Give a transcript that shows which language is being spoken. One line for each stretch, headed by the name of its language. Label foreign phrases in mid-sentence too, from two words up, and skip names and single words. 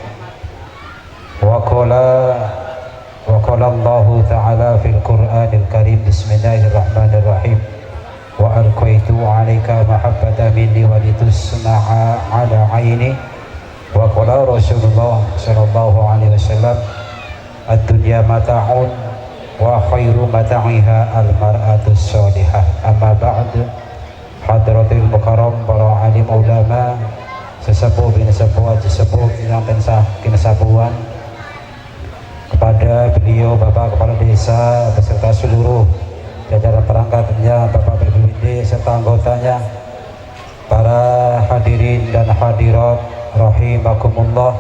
Arabic: وقال الله تعالى في القرآن الكريم بسم الله الرحمن الرحيم وألقيت عليك محبة مني ولتصنع على عيني. وقال رسول الله صلى الله عليه وسلم الدنيا متاع وخير متاعها المرأة الصالحة. أما بعد, حضرة المكرم,
Indonesian: para alim ulama, sesepuh bin sepuh sesepuh yang kesabuan, kepada beliau Bapak Kepala Desa beserta seluruh jajaran perangkatnya, Bapak BPBD serta anggotanya, para hadirin dan hadirat rahimakumullah.